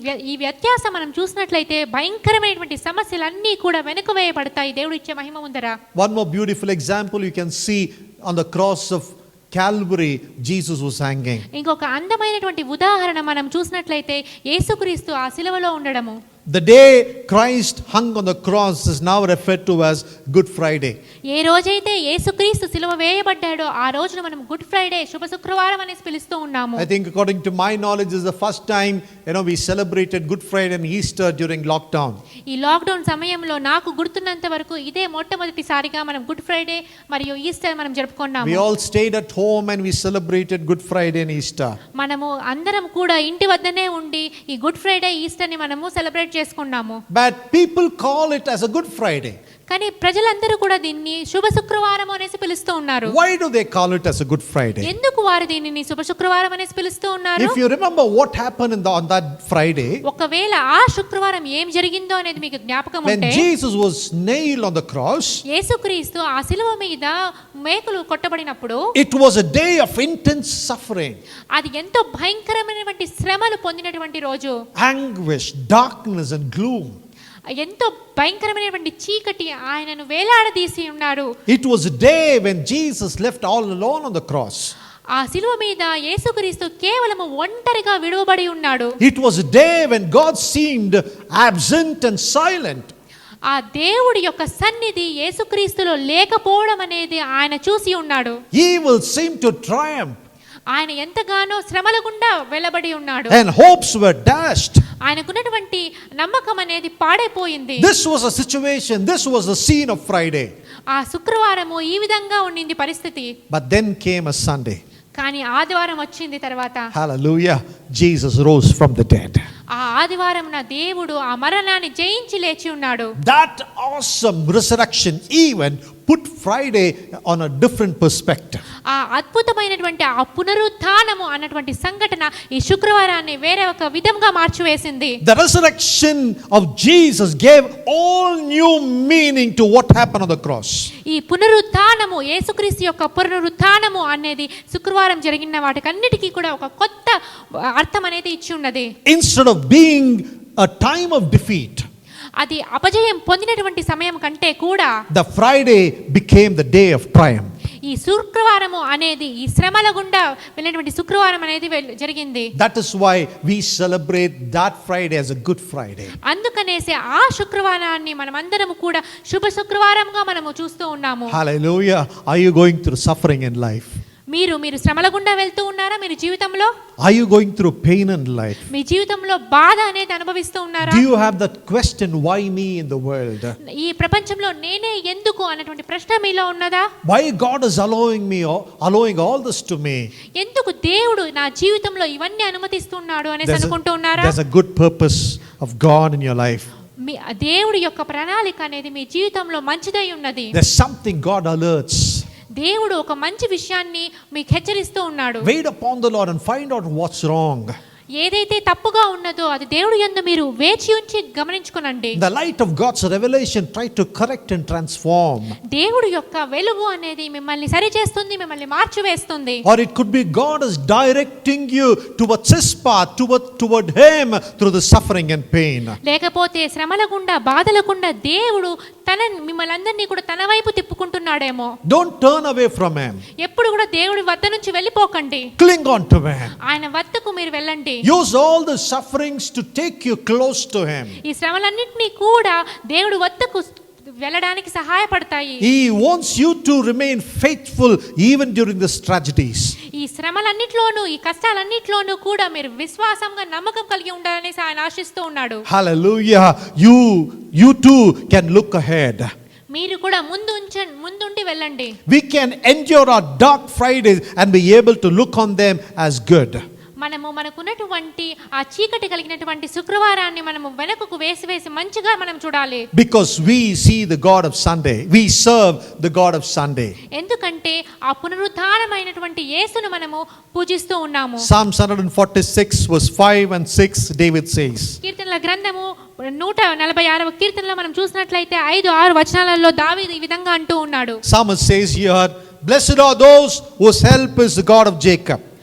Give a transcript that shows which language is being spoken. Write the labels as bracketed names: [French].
[Telugu] ఈ వ్యత్యాసం మనం చూసినట్లయితే భయంకరమైనటువంటి సమస్యలన్నీ కూడా వెనుక వేయబడతాయి దేవుడు ఇచ్చే మహిమ ముందర. [English] One more beautiful example you can see on the cross of Calvary, Jesus was hanging. [Telugu] ఇంకొక అందమైనటువంటి ఉదాహరణ మనం చూసినట్లయితే యేసుక్రీస్తు ఆ శిలువలో ఉండడము. [English] The day Christ hung on the cross is now referred to as Good Friday. [Telugu] ఏ రోజైతే యేసుక్రీస్తు శిలువ వేయబడ్డాడో ఆ రోజున మనం గుడ్ ఫ్రైడే, శుభ శుక్రవారం అనేసి పిలుస్తూ ఉన్నాము. [English] I think according to my knowledge is the first time we celebrated Good Friday and Easter during lockdown. [Telugu] ఈ లాక్డౌన్ సమయంలో నాకు గుర్తున్నంత వరకు ఇదే మొట్టమొదటిసారిగా మనం గుడ్ ఫ్రైడే మరియు ఈస్టర్ మనం జరుపుకున్నాము. [English] We all stayed at home and we celebrated Good Friday and Easter. [Telugu] మనము అందరం కూడా ఇంటి వద్దనే ఉండి ఈ గుడ్ ఫ్రైడే, ఈస్టర్ ని మనము సెలబ్రేట్ సెలబ్రేట్ చేసుకున్నాము. [English] But people call it as a Good Friday. [Telugu] కానీ ప్రజలందరూ కూడా దీన్ని శుభ శుక్రవారం అనేసి పిలుస్తూ ఉన్నారు. [English] Why do they call it as a Good Friday? [Telugu] ఎందుకు వారు దీనిని శుభ శుక్రవారం అనేసి పిలుస్తూ ఉన్నారు? [English] If you remember what happened on that Friday, [Telugu] ఒకవేళ ఆ శుక్రవారం ఏం జరిగిందో అనేది మీకు జ్ఞాపకం [English] when [Telugu] ఉంటే, [English] Jesus was nailed on the cross, [Telugu] యేసుక్రీస్తు ఆ శిలువ మీద మేకులు కొట్టబడినప్పుడు [English] it was a day of intense suffering, [Telugu] అది ఎంతో భయంకరమైనటువంటి శ్రమలు పొందినటువంటి రోజు. [English] anguish, darkness and gloom. [Telugu] ఎంతో భయంకరమైనటువంటి చీకటి ఆయనను వేలాడదీసి ఉన్నారు. [English] It was a day when Jesus left all alone on the cross. [Telugu] ఆ శిలువ మీద యేసుక్రీస్తు కేవలము ఒంటరిగా విడువబడి ఉన్నాడు. [English] It was a day when God seemed absent and silent. [Telugu] ఆ దేవుడి యొక్క సన్నిధి యేసుక్రీస్తులో లేకపోవడం అనేది ఆయన చూసి ఉన్నాడు. [English] Evil seemed to triumph [Telugu] ఆయన ఎంతగానో శ్రమల గుండా వెళ్ళబడి ఉన్నాడు. [English] and hopes were dashed. [Telugu] ఆయనకున్నటువంటి నమ్మకం అనేది పాడైపోయింది. [English] This was a situation, this was the scene of Friday. [Telugu] ఆ శుక్రవారము ఈ విధంగా ఉండింది పరిస్థితి. [English] But then came a Sunday. [Telugu] కానీ ఆదివారం వచ్చింది తర్వాత. [English] Hallelujah. Jesus rose from the dead. [Telugu] ఆ ఆదివారం నా దేవుడు ఆ మరణాన్ని జయించి లేచి ఉన్నాడు. [English] That awesome resurrection even put Friday on a different perspective. [Telugu] ఆ అద్భుతమైనటువంటి ఆ పునరుత్థానము అన్నటువంటి సంఘటన ఈ శుక్రవారాన్ని వేరే ఒక విధంగా మార్చివేసింది. [English] The resurrection of Jesus gave all new meaning to what happened on the cross. [Telugu] ఈ పునరుత్థానము యేసుక్రీస్తు యొక్క పునరుత్థానము అనేది శుక్రవారం జరిగిన వాటికన్నిటికీ కూడా ఒక కొత్త అర్థం అనేది ఇచ్చి ఉన్నది. [English] Instead of being a time of defeat, [Telugu] అది అపజయం పొందినటువంటి సమయం కంటే కూడా [English] the Friday became the day of triumph. [Telugu] ఈ శుక్రవారము అనేది ఈ శ్రమల గుండా వెళ్ళినటువంటి శుక్రవారం అనేది జరిగింది. [English] That is why we celebrate that Friday as a Good Friday. [Telugu] అందుకనేసి ఆ శుక్రవారాన్ని మనమందరం కూడా శుభ శుక్రవారంగా మనము చూస్తూ ఉన్నాము. [English] Hallelujah. Are you going through suffering in life? [Telugu] మీరు శ్రమల గుండా వెళ్తూ ఉన్నారా? మీరు జీవితంలో [English] Are you going through pain in life? [Telugu] మీ జీవితంలో బాధ అనేది అనుభవిస్తూ ఉన్నారా? [English] Do you have that question, why me in the world? [Telugu] ఈ ప్రపంచంలో నేనే ఎందుకు అన్నటువంటి ప్రశ్న మీలో ఉన్నదా? [English] Why God is allowing all this to me? [Telugu] ఎందుకు దేవుడు నా జీవితంలో ఇవన్నీ అనుమతిస్తున్నాడు అనేసి అనుకుంటూ ఉన్నారా? [English] There's a good purpose of God in your life. [Telugu] మీ దేవుడి యొక్క ప్రణాళిక అనేది మీ జీవితంలో మంచిదై ఉన్నది. [English] There's something God alerts. [Telugu] దేవుడు ఒక మంచి విషయాన్ని మీకు హెచ్చరిస్తూ ఉన్నాడు. [English] Wait upon the Lord and find out what's wrong. [Telugu] ఏదైతే తప్పుగా ఉన్నదో అది దేవుడి యందు మీరు వేచి ఉంచి గమనించుకోనండి. [English] The light of God's revelation try to correct and transform. [Telugu] దేవుడి యొక్క వెలుగు అనేది మిమ్మల్ని సరిచేస్తుంది, మిమ్మల్ని మార్చివేస్తుంది. [English] Or it could be God is directing you towards His path, toward Him through the suffering and pain. [Telugu] లేకపోతే శ్రమల గుండా బాధల గుండా దేవుడు మిమ్మల్ని అందరినీ కూడా తన వైపు తిప్పుకుంటున్నాడేమో. [English] Don't turn away from Him. [Telugu] ఎప్పుడు కూడా దేవుడి వద్ద నుంచి వెళ్ళిపోకండి. [English] Cling on to Him. [Telugu] ఆయన వద్దకు మీరు వెళ్ళండి. [English] Use all the sufferings to take you close to Him. [Telugu] ఈ శ్రమలన్నింటినీ కూడా దేవుడి వద్దకు వెళ్ళడానికి సహాయపడతాయి. [English] He wants you to remain faithful even during these tragedies. [Telugu] ఈ శ్రమలన్నిట్లోనూ ఈ కష్టాలన్నిట్లోనూ కూడా మీరు విశ్వాసంగా నమ్మకం కలిగి ఉండాలని ఆయన ఆశిస్తూ ఉన్నాడు. [English] Hallelujah. You too can look ahead. [Telugu] మీరు కూడా ముందుండి వెళ్ళండి. [English] We can endure our dark Fridays and be able to look on them as good. [Telugu] మనకున్నటువంటి ఆ చీకటి కలిగినటువంటి శుక్రవారాన్ని మనము వెనకకు వేసి మంచిగా మనం చూడాలి. [English] Because we see the God of Sunday. We serve the God of Sunday. [Telugu] ఎందుకంటే ఆ పునరుత్థానమైనటువంటి యేసును మనము పూజిస్తూ ఉన్నాము. [English] Psalms 146 verse 5 and 6 David says. [Telugu] కీర్తనల గ్రంథము 146వ కీర్తనలో మనం చూసినట్లయితే 5-6 వచనాలలో దావీదు ఈ విధంగా అంటూ ఉన్నాడు. [English] Psalmist says here, blessed are those whose help is the God of Jacob.